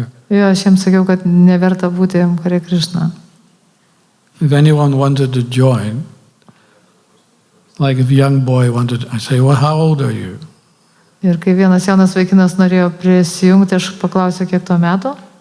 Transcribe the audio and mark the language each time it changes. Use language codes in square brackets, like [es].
[lt] Jo, aš jiems sakiau, kad neverta būti Hare Krishna. [en] If anyone wanted to join, like if a young boy wanted, I say, well, how old are you? [lt] Ir kai vienas jaunas vaikinas norėjo prisijungti, aš paklausiau, kiek to metų.